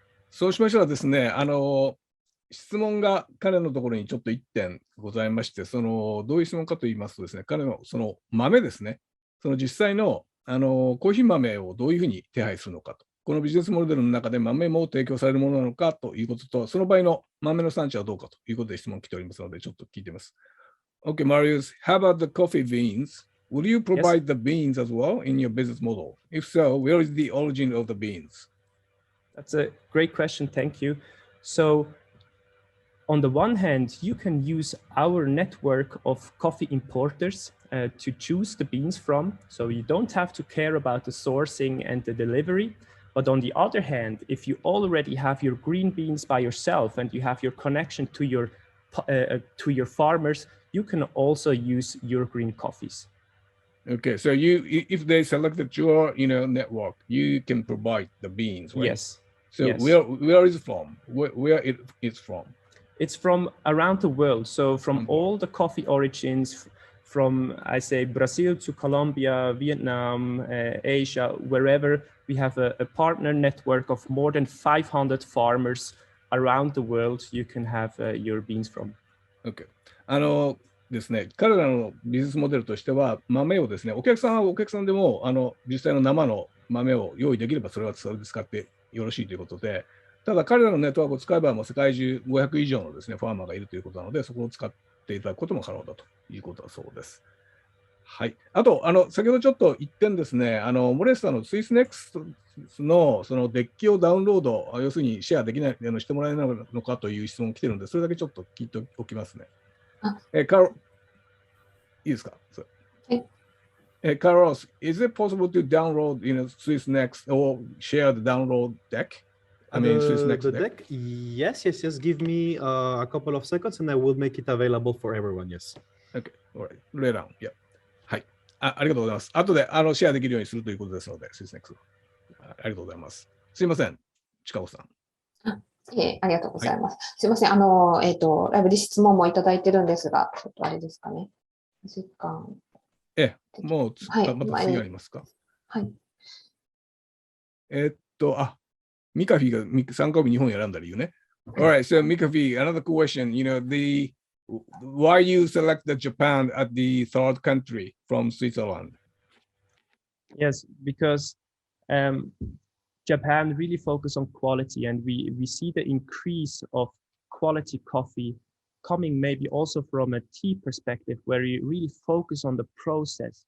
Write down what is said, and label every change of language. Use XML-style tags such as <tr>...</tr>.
<ja>そうしましたらですね、質問が彼のところにちょっと1点ございまして、どういう質問かと言いますとですね、彼のその豆ですね、その実際の、コーヒー豆をどういうふうに手配するのかと、このビジネスモデルの中で豆も提供されるものなのかということと、その場合の豆の産地はどうかということで質問来ておりますので、ちょっと聞いてみます。</ja> <en>Okay, Marius, how about the coffee beans? Will you provide the beans as well in your business model? If so, where is the origin of the beans? That's a great question. Thank you. So, on the one hand, you can use our network of coffee importers to choose the beans from. So you don't have to care about the sourcing and the delivery. But on the other hand, if you already have your green beans by yourself and you have your connection to your farmers, you can also use your green coffees. Okay, so if they selected your network, you can provide the beans, right? Yes. So yes. where is it from? Where it is from? It's from around the world. So from all the coffee origins, from I say Brazil to Colombia, Vietnam, Asia, wherever, we have a partner network of more than 500 farmers around the world you can have your beans from. Okay.</en> <ja>ですね、彼らのビジネスモデルとしては、豆をですね、お客さんはお客さんでも実際の生の豆を用意できればそれはそれで使ってよろしいということで、ただ彼らのネットワークを使えばもう世界中500以上のですね、ファーマーがいるということなので、そこを使っていただくことも可能だということだそうです。はい。あと、先ほどちょっと一点ですね、モレスさんのスイスネクスのそのデッキをダウンロード、要するにシェアできないしてもらえないのかという質問が来てるので、それだけちょっと聞いておきますね。いいですか？</ja> <en>Carlos, is it possible to download, Swissnex or share the download deck? I mean, Swissnex deck? Yes. Give me a couple of seconds and I will make it available for everyone. Yes. Okay. All right. Later on. Yeah.</en> <ja>はい。ありがとうございます。後でシェアできるようにするということですので、Swissnex。ありがとうございます。すいません、近尾さん。ありがとうございます。すいません。ライブで質問もいただいてるんですが、ちょっとあれですかね。時間。もう、また次ありますか？はい。ミカフィーが参加日日本選んだ理由ね。</ja> <en>Alright, so Mikafi, another question. Why you select the Japan at the third country from Switzerland? Yes, because Japan really focus on quality, and we see the increase of quality coffee coming maybe also from a tea perspective, where you really focus on the process.</en>